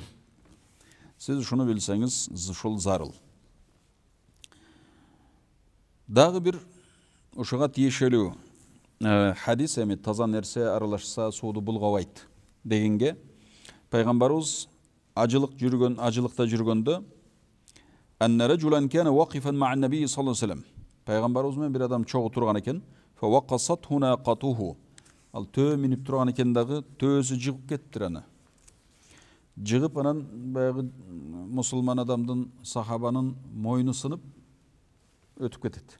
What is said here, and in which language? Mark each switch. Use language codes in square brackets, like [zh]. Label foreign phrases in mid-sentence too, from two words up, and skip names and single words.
[ky] Сиз ушуну билсеңиз, ушул зарыл. Дагы бир ушуга тиешелүү хадис, эми таза нерсе аралашса сууду булгабайт дегенге, пайгамбарыбыз ажылыкта жүргөндө, [ar] أن رجلا كان واقفا مع النبي صلى الله عليه وسلم. [ky] Пайгамбарыбыз менен бир адам чогуу турган экен. [ar] فوقصته ناقته. [ky] Ал төө минип турган экен дагы, төөсү жыгып кеттир аны. Жыгып анан баягы мусулман адамдын, сахабанын мойну сынып өтүп кетет.